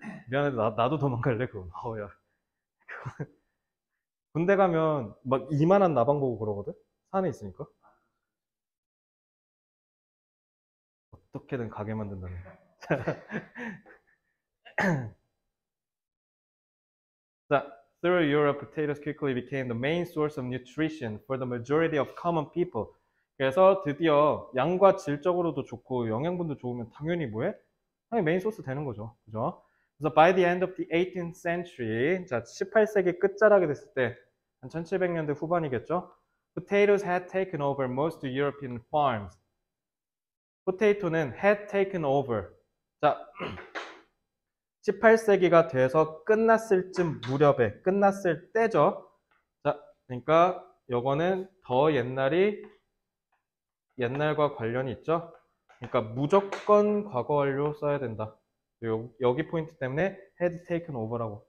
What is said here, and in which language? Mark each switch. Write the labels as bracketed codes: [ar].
[ko] 미안해, 나도 도망갈래, 그거. 야. 군대 가면 막 이만한 나방 보고 그러거든? 산에 있으니까. 어떻게든 가게 만든다네. [en] 자, through Europe, potatoes quickly became the main source of nutrition for the majority of common people. [ko] 그래서 드디어 양과 질적으로도 좋고 영양분도 좋으면 당연히 뭐해? 당연히 메인 소스 되는 거죠. 그죠? 그래서 [en] by the end of the 18th century, [ko] 자, 18세기 끝자락이 됐을 때, 한 1700년대 후반이겠죠? [en] Potatoes had taken over most European farms. [ko] 포테이토는 [en] had taken over. [ko] 자, 18세기가 돼서 끝났을 쯤 무렵에, 끝났을 때죠. 자, 그러니까 요거는 더 옛날과 관련이 있죠. 그러니까 무조건 과거 완료 써야 된다. 여기 포인트 때문에 had taken over라고.